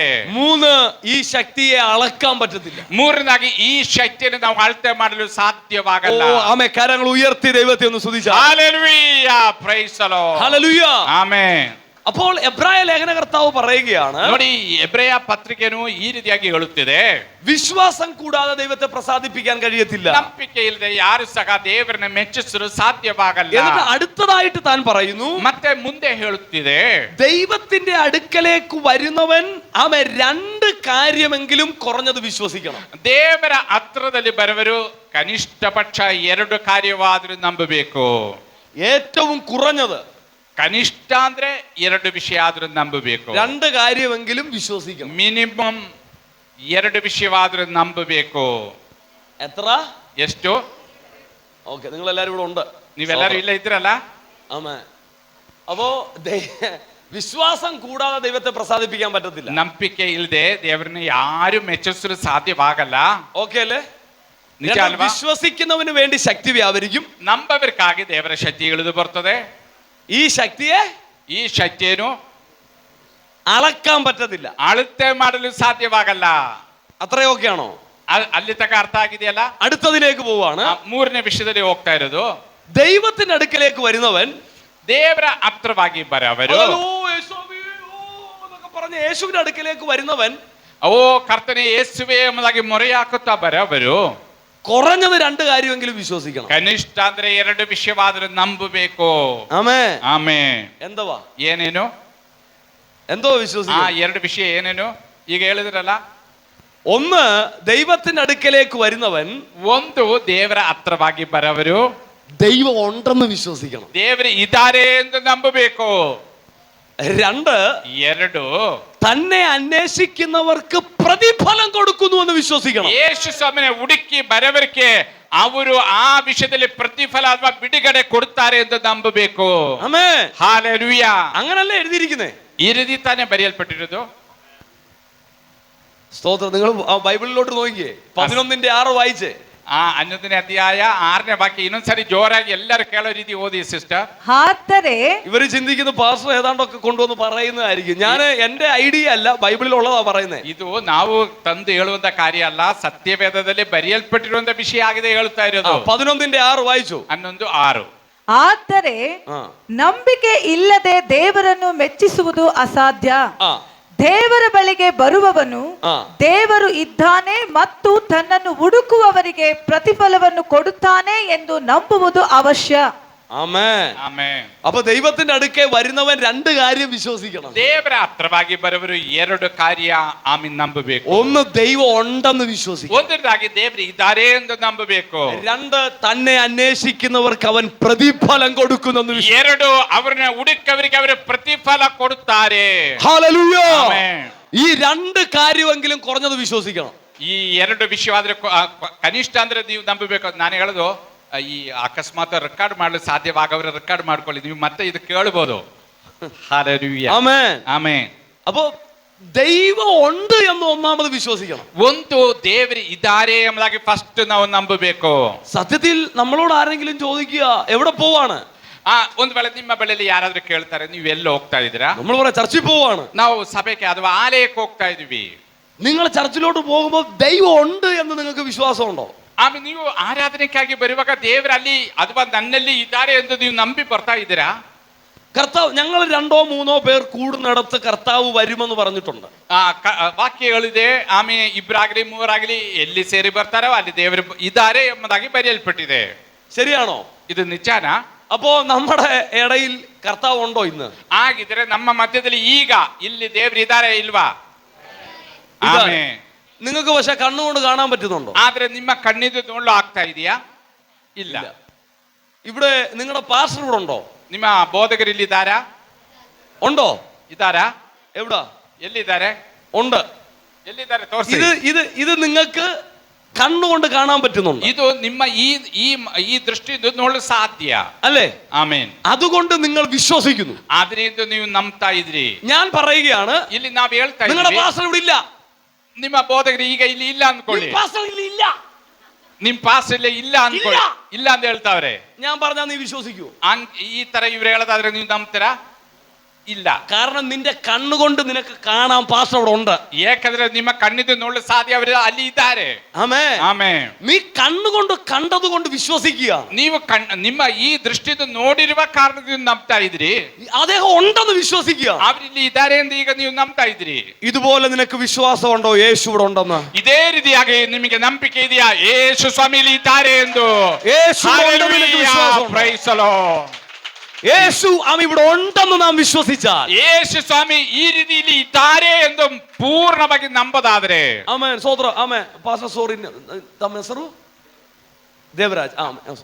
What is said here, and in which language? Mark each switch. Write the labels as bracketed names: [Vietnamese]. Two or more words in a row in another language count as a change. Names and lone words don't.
[Malayalam] മൂന്ന്, ഈ ശക്തിയെ അളക്കാൻ പറ്റത്തില്ല. [Kannada] ಮೂರನೇದಾಗಿ ಈ ಶಕ್ತಿಯನ್ನು ನಾವು ಅಳತೆ ಮಾಡಲು ಸಾಧ್ಯವಾಗಲ್ಲ. [Malayalam] ആമേ, കരങ്ങൾ ഉയർത്തി ദൈവത്തെ ഒന്ന് സ്തുതിച്ചാൽ. [English] ഹല്ലേലൂയ, Praise the Lord. [Malayalam] ഹല്ലേലൂയ, ആമേൻ. അപ്പോൾ എബ്രായ ലേഖനകർത്താവ് പറയുകയാണ്, [Kannada] ನೋಡಿ, ಎಬ್ರಾಯ ಪತ್ರಿಕೆಯನ್ನು ಈ ರೀತಿಯಾಗಿ ಹೇಳುತ್ತಿದೆ, [Malayalam] വിശ്വാസം കൂടാതെ ദൈവത്തെ പ്രസാദിപ്പിക്കാൻ കഴിയത്തില്ല. [Kannada] ನಂಬಿಕೆ ಇಲ್ಲದೆ ಯಾರು ಸಹ ದೇವರನ್ನ ಮೆಚ್ಚಿಸಲು ಸಾಧ್ಯವಾಗಲ್ಲ. [Malayalam] എന്നിട്ട് അടുത്തതായിട്ട് താൻ പറയുന്നു, [Kannada] ಮತ್ತೆ ಮುಂದೆ ಹೇಳುತ್ತಿದೆ, [Malayalam] ദൈവത്തിന്റെ അടുക്കലേക്ക് വരുന്നവൻ ആമേ രണ്ട് കാര്യമെങ്കിലും കുറഞ്ഞത് വിശ്വസിക്കണം. [Kannada] ದೇವರ ಹತ್ರದಲ್ಲಿ ಬರುವರು ಕನಿಷ್ಠ ಪಕ್ಷ 2 ಕಾರ್ಯವಾದರೂ ನಂಬಬೇಕು. [Malayalam] ഏറ്റവും കുറഞ്ഞത് [Kannada] ಕನಿಷ್ಠ ಅಂದ್ರೆ 2 ವಿಷಯ ಆದ್ರೂ ನಂಬಬೇಕು. [Malayalam] രണ്ട് കാര്യമെങ്കിലും വിശ്വസിക്കണം. [Kannada] ಮಿನಿಮಮ್ 2 ವಿಷಯವಾದ್ರೂ ನಂಬಬೇಕು. [Malayalam] എത്ര? [Kannada] ಎಷ್ಟು? [Malayalam] ഓക്കെ, നിങ്ങൾ എല്ലാവരും ഇവിടെ ഉണ്ട്, [Kannada] ನೀವೆಲ್ಲರೂ ಇಲ್ಲ ಇದ್ರಲ್ಲ. [Malayalam] ആമേ. അപ്പോ വിശ്വാസം കൂടാതെ ദൈവത്തെ പ്രസാദിപ്പിക്കാൻ പറ്റത്തില്ല. [Kannada] ನಂಬಿಕೆ ಇಲ್ಲದೆ ದೇವರನ್ನ ಯಾರು ಮೆಚ್ಚಿಸಲು ಸಾಧ್ಯವಾಗಲ್ಲ. [Malayalam] ഓക്കെ അല്ലേ? [Kannada] ನಿಜ ಅಲ್ವಾ? [Malayalam] വിശ്വസിക്കുന്നവന് വേണ്ടി ശക്തി വ്യാപരിക്കും. [Kannada] ನಂಬಬೇಕಾಗಿ ದೇವರ ಶಕ್ತಿ ಇಳಿದು ಬರ್ತದೆ. [Malayalam] ഈ ശക്തിയെ [Kannada] ಈ ಶಕ್ತಿಯನ್ನು [Malayalam] അളക്കാൻ പറ്റത്തില്ല, [Kannada] ಅಳತೆ ಮಾಡಲು ಸಾಧ್ಯವಾಗಲ್ಲ. [Malayalam] അത്രയൊക്കെയാണോ? [Kannada] ಅಲ್ಲಿ ತನಕ ಅರ್ಥ ಆಗಿದೆಯಲ್ಲ? [Malayalam] അടുത്തതിലേക്ക് പോവാണ്. [Kannada] ಮೂರನೇ ವಿಷಯದಲ್ಲಿ ಹೋಗ್ತಾ ಇರೋದು, [Malayalam] ദൈവത്തിന്റെ അടുക്കലേക്ക് വരുന്നവൻ [Kannada] ದೇವರ ಹತ್ರವಾಗಿ ಬರವರು, [Malayalam] പറഞ്ഞ് യേശുവിന്റെ അടുക്കലേക്ക് വരുന്നവൻ, [Kannada] ಓ ಕರ್ತನೆ ಯೇಸುವೆ ಎಂಬುದಾಗಿ ಮೊರೆ ಹಾಕುತ್ತಾ ಬರವರು [Malayalam] കുറഞ്ഞത് രണ്ട് കാര്യമെങ്കിലും വിശ്വസിക്കണം. [Kannada] ಕನಿಷ್ಠ ಅಂದ್ರೆ 2 ವಿಷಯವಾದರೂ ನಂಬಬೇಕು. [Malayalam] ആമേ, [Kannada] ಆಮೇ. [Malayalam] എന്തുവാ? [Kannada] ಏನೇನು? [Malayalam] എന്തോ വിശ്വസിക്കണം? [Kannada] 2 ವಿಷಯ ಏನೇನು? ಈಗ ಹೇಳಿದ್ರಲ್ಲ, [Malayalam] ഒന്ന്, ദൈവത്തിന്റെ അടുക്കലേക്ക് വരുന്നവൻ, [Kannada] ಒಂದು ದೇವರ ಹತ್ರವಾಗಿ ಬರವರು [Malayalam] ദൈവം ഉണ്ടെന്ന് വിശ്വസിക്കണം. [Kannada] ದೇವರು ಇದ್ದಾರೆ ಎಂದು ನಂಬಬೇಕು. [Malayalam] രണ്ട്, [Kannada] 2 [Malayalam] തന്നെ അന്വേഷിക്കുന്നവർക്ക് പ്രതിഫലം കൊടുക്കുന്നു എന്ന് വിശ്വസിക്കണം. [Kannada] ಯೇಸು ಸ್ವಾಮಿನ ಹುಡುಕಿ ಬರವರಿಗೆ ಅವರು ಆ ವಿಷಯದಲ್ಲಿ ಪ್ರತಿಫಲ ಅಥವಾ ಬಿಡುಗಡೆ ಕೊಡುತ್ತಾರೆ ಎಂದು ನಂಬಬೇಕು. [Malayalam] ആമേ, [Kannada] ಹಾಲೆಲೂಯ. [Malayalam] അങ്ങനല്ലേ എഴുതിയിരിക്കുന്നേ? [Kannada] ಈ ರೀತಿ ತಾನೇ ಬರೆಯಲ್ಪಟ್ಟಿರೋದು. [Malayalam] സ്തോത്രം. നിങ്ങൾ ബൈബിളിലോട്ട് നോക്കിയേ, 11:6 വായിച്ചേ. [Kannada] 11ನೇ ಅಧ್ಯಾಯ 6ನೇ ವಾಕ್ಯ ಇನ್ನೊಂದ್ಸರಿ ಜೋರಾಗಿ ಎಲ್ಲರೂ ಕೇಳೋ ರೀತಿ ಓದಿ ಸಿಸ್ಟರ್. ಆದರೆ [Malayalam] ഇവര് ചിന്തിക്കുന്ന പാസ്റ്റർ ഏതാണ്ടൊക്കെ കൊണ്ടുവന്ന് പറയുന്നതായിരിക്കും. ഞാൻ എന്റെ ഐഡിയ അല്ല, ബൈബിളിലുള്ളതാ പറയുന്നത്. [Kannada] ಇದು ನಾವು ತಂದು ಹೇಳುವಂತ ಕಾರ್ಯ ಅಲ್ಲ, ಸತ್ಯವೇದದಲ್ಲಿ ಬರೆಯಲ್ಪಟ್ಟಿರುವಂತ ವಿಷಯ ಆಗಿದೆ ಹೇಳ್ತಾ ಇರೋದು. [Malayalam] 11:6 ವಾയിച്ചു. 11:6. [Kannada] ಆದರೆ ನಂಬಿಕೆ ಇಲ್ಲದೆ ದೇವರನ್ನು ಮೆಚ್ಚಿಸುವುದು ಅಸಾಧ್ಯ. ದೇವರ ಬಳಿಗೆ ಬರುವವನು ದೇವರು ಇದ್ದಾನೆ ಮತ್ತು ತನ್ನನ್ನು ಹುಡುಕುವವರಿಗೆ ಪ್ರತಿಫಲವನ್ನು ಕೊಡುತ್ತಾನೆ ಎಂದು ನಂಬುವುದು ಅವಶ್ಯ. [Malayalam] ആമേൻ, [Kannada] ಆಮೆನ್. [Malayalam] അപ്പൊ ദൈവത്തിന്റെ അടുക്കെ വരുന്നവൻ രണ്ട് കാര്യം വിശ്വസിക്കണം. [Kannada] ದೇವರ ಹತ್ರವಾಗಿ ಬರುವರು 2 ಕಾರ್ಯ ಆಮೀನ್ ನಂಬಬೇಕು. [Malayalam] ഒന്ന്, ദൈവം ഉണ്ടെന്ന് വിശ്വസിക്കണം. [Kannada] ಒಂದನೇದಾಗಿ ದೇವರು ಇದ್ದಾರೆ ಎಂದು ನಂಬಬೇಕು. [Malayalam] രണ്ട്, തന്നെ അന്വേഷിക്കുന്നവർക്ക് അവൻ പ്രതിഫലം കൊടുക്കുന്നെന്ന് വിശ്വസിക്കണം. [Kannada] 2 ಅವರನ್ನ ಹುಡುಕವರಿಗೆ ಅವರು ಪ್ರತಿಫಲ ಕೊಡುತ್ತಾರೆ. [Malayalam] ഹല്ലേലൂയ. [Kannada] ಆಮೆನ್. [Malayalam] ഈ രണ്ട് കാര്യമെങ്കിലും കുറഞ്ഞത് വിശ്വസിക്കണം. [Kannada] ಈ 2 ವಿಷಯವಾದ್ರೆ ಕನಿಷ್ಠ ಅಂದ್ರೆ ನೀವು ನಂಬಬೇಕು. ನಾನು ಹೇಳೋದು, ಈ ಅಕಸ್ಮಾತ್ ರೆಕಾರ್ಡ್ ಮಾಡಲು ಸಾಧ್ಯವಾಗವ್ರೆ ರೆಕಾರ್ಡ್ ಮಾಡ್ಕೊಳ್ಳಿ, ನೀವು ಮತ್ತೆ ಇದು ಕೇಳಬಹುದು. [Malayalam] ഹല്ലേലൂയ. ആമേൻ, ആമേൻ. അപ്പോ ദൈവം ഉണ്ട് എന്ന് ഒന്നാമത് വിശ്വസിക്കണം. [Kannada] ಒಂದು ದೇವರು ಇದ್ದಾರೆ ಎಂಬುದಾಗಿ ಫಸ್ಟ್ ನಾವು ನಂಬಬೇಕು. [Malayalam] സത്യത്തിൽ നമ്മളോട് ആരെങ്കിലും ചോദിക്കുക എവിടെ പോവാണ്, [Kannada] ಒಂದು ವೇಳೆ ನಿಮ್ಮ ಬಳಿಯಲ್ಲಿ ಯಾರಾದ್ರೂ ಕೇಳ್ತಾರೆ ನೀವು ಎಲ್ಲಿ ಹೋಗ್ತಾ ಇದ್ದೀರಾ, [Malayalam] നമ്മൾ പറയാം ചർച്ചിൽ പോവാണ്. [Kannada] ನಾವು ಸಭೆಗೆ ಅಥವಾ ಆಲಯಕ್ಕೆ ಹೋಗ್ತಾ ಇದೀವಿ. [Malayalam] നിങ്ങൾ ചർച്ചിലോട്ട് പോകുമ്പോൾ ദൈവം ഉണ്ട് എന്ന് നിങ്ങൾക്ക് വിശ്വാസമുണ്ടോ? [Kannada] ಆಮೇಲೆ ನೀವು ಆರಾಧನೆಗಾಗಿ ಬರುವಾಗ ದೇವರಲ್ಲಿ ಅಥವಾ ನನ್ನಲ್ಲಿ ಇದ್ದಾರೆ ಎಂದು ನೀವು ನಂಬಿ ಬರ್ತಾ ಇದ್ದೀರಾ? [Malayalam] കർത്താവ്, ഞങ്ങൾ 2-3 പേർ കൂടുന്നിടത്ത് കർത്താവ് വരുമെന്ന് പറഞ്ഞിട്ടുണ്ട്. [Kannada] ವಾಕ್ಯಗಳಿದೆ. ಆಮೇಲೆ ಇಬ್ಬರಾಗಲಿ ಮೂವರಾಗಲಿ ಎಲ್ಲಿ ಸೇರಿ ಬರ್ತಾರೋ ಅಲ್ಲಿ ದೇವರು ಇದ್ದಾರೆ ಎಂಬುದಾಗಿ ಬರೆಯಲ್ಪಟ್ಟಿದೆ. [Malayalam] ശരിയാണോ? [Kannada] ಇದು ನಿಜಾನಾ? [Malayalam] അപ്പോ നമ്മുടെ ഇടയിൽ കർത്താവ് ഉണ്ടോ ഇന്ന്? [Kannada] ಆಗಿದ್ರೆ ನಮ್ಮ ಮಧ್ಯದಲ್ಲಿ ಈಗ ಇಲ್ಲಿ ದೇವರು ಇದ್ದಾರೆ ಇಲ್ವಾ? ಆಮೆನ್. [Malayalam] നിങ്ങൾക്ക് പക്ഷെ കണ്ണുകൊണ്ട് കാണാൻ പറ്റുന്നുണ്ടോ? [Kannada] ಆದ್ರೆ ನಿಮ್ಮ ಕಣ್ಣಿಂದ ನೋಡಲು ಆಗ್ತಾ ಇದೆಯಾ? ಇಲ್ಲ. [Malayalam] ഇവിടെ നിങ്ങളുടെ പാസ്റ്റർ ഇവിടെ ഉണ്ടോ? [Kannada] ನಿಮ್ಮ ಬೋಧಕರು ಇಲ್ಲಿದ್ದಾರಾ? [Malayalam] ഉണ്ടോ? [Kannada] ಇದ್ದಾರಾ? [Malayalam] എവിടാ? [Kannada] ಎಲ್ಲಿದ್ದಾರೆ? [Malayalam] ഉണ്ട്. [Kannada] ಎಲ್ಲಿದ್ದಾರೆ? ತೋರಿಸಿ. [Malayalam] ഇത് നിങ്ങൾക്ക് കണ്ണുകൊണ്ട് കാണാൻ പറ്റുന്നുണ്ട്. [Kannada] ಇದು ನಿಮ್ಮ ಈ ದೃಷ್ಟಿಯಿಂದ ನೋಡಲು ಸಾಧ್ಯ [Malayalam] അല്ലേ? [Kannada] ಆಮೆನ್. [Malayalam] അതുകൊണ്ട് നിങ്ങൾ വിശ്വസിക്കുന്നു. [Kannada] ಆದ್ರಿಂದ ನೀವು ನಂಬ್ತಾ ಇದ್ರಿ. [Malayalam] ഞാൻ പറയുകയാണ്, [Kannada] ಇಲ್ಲಿ ನಾವು ಹೇಳ್ತಾ [Malayalam] നിങ്ങളുടെ [Kannada] ಇದ್ದೀವಿ, [Malayalam] പാസ്റ്റർ ഇവിടെ ഇല്ല. [Kannada] ನಿಮ್ಮ ಬೋಧಕರು ಈಗ ಇಲ್ಲಿ ಇಲ್ಲ ಅನ್ಕೊಳ್ಳಿ. പാസ്റ്റർ ಇಲ್ಲಿ ಇಲ್ಲ. ನಿಮ್ ಪಾಸ್ ಇಲ್ಲ ಇಲ್ಲ ಅನ್ಕೊಳ್ಳಿ. ಇಲ್ಲ ಅಂತ ಹೇಳ್ತಾವ್ರೆ. [Malayalam] ഞാൻ പറഞ്ഞാ നീ വിശ്വസിക്കൂ? [Kannada] ಈ ತರ ಇವ್ರು ಹೇಳೋದಾದ್ರೆ ನೀವು ನಂಬ್ತೀರಾ? ಇಲ್ಲ. [Malayalam] കാരണം നിന്റെ കണ്ണുകൊണ്ട് നിനക്ക് കാണാൻ പാസ്റ്റർ അവിടെ ഉണ്ട്. [Kannada] ಯಾಕಂದ್ರೆ ನಿಮ್ಮ ಕಣ್ಣಿಂದ ನೋಡಲು ಸಾಧ್ಯ, ಅವರು ಅಲ್ಲಿ ಇದ್ದಾರೆ. [Malayalam] ആമേൻ. [Kannada] ಆಮೆನ್. [Malayalam] നീ കണ്ണുകൊണ്ട് കണ്ടതുകൊണ്ട് വിശ്വസിക്കുക. [Kannada] ನೀವು ನಿಮ್ಮ ಈ ದೃಷ್ಟಿಯಿಂದ ನೋಡಿರುವ ಕಾರಣದಿಂದ ನಂಬ್ತಾ ಇದ್ರಿ. [Malayalam] അദ്ദേഹം ഉണ്ടെന്ന് വിശ്വസിക്കുക. [Kannada] ಅವರಿಲ್ಲಿ ಇದ್ದಾರೆ ಎಂದು ಈಗ ನೀವು ನಂಬ್ತಾ ಇದ್ರಿ. [Malayalam] ഇതുപോലെ നിനക്ക് വിശ്വാസം ഉണ്ടോ യേശു ഇവിടെ ഉണ്ടെന്ന്? [Kannada] ಇದೇ ರೀತಿಯಾಗಿ ನಿಮಗೆ ನಂಬಿಕೆ ಇದೆಯಾ ಯೇಸು ಸ್ವಾಮಿ ಇಲ್ಲಿ ಇದ್ದಾರೆ ಎಂದು? [Malayalam] യേശു ഉണ്ടെന്ന് നിനക്ക് വിശ്വാസമുണ്ടോ? [English] Praise the Lord. [Malayalam] യേശു ഇവിടെ ഉണ്ടെന്ന് നാം വിശ്വസിച്ചാൽ, [Kannada] ಯೇಸು ಸ್ವಾಮಿ ಈ ರೀತಿಯಲ್ಲಿ ಇದ್ದಾರೆ ಎಂದು ಪೂರ್ಣವಾಗಿ ನಂಬದಾದ್ರೆ, [Malayalam] ആമേൻ. സോദര, ആമേൻ. പാസ്റ്റർ സോറി, [Kannada] ತಮ್ಮ ಹೆಸರು [Malayalam] ದೇವರಾಜ್. ആമേൻ.